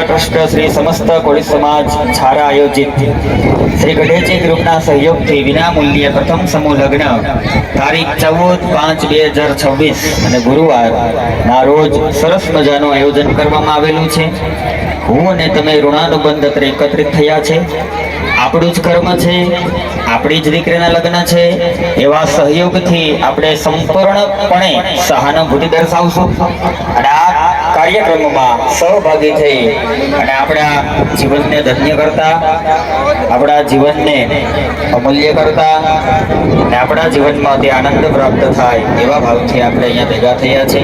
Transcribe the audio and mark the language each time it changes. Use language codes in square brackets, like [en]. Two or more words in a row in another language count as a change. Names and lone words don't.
[gu] ટ્રસ્ટ શ્રી સમસ્ત કોળી સમાજ દ્વારા આયોજિત શ્રી ગઢેચી ગ્રુપના સહયોગથી વિનામૂલ્યે પ્રથમ સમૂહ લગ્ન તારીખ 14/5/2026 અને ગુરુવારના રોજ સરસ મજાનું આયોજન કરવામાં આવેલું છે। હું અને તમે ઋણાનુબંધ એકત્રિત થયા છે। આપણું જ કર્મ છે, આપણી જ દીકરીના લગ્ન છે એવા સહયોગથી આપણે સંપૂર્ણપણે સહાનુભૂતિ દર્શાવશું અને આ કાર્યક્રમમાં સહભાગી થઈ અને આપણા જીવનને ધન્ય કરતા, આપણા જીવનને અમૂલ્ય કરતા અને આપણા જીવનમાં તે આનંદ પ્રાપ્ત થાય એવા ભાવથી આપણે અહીંયા ભેગા થયા છે।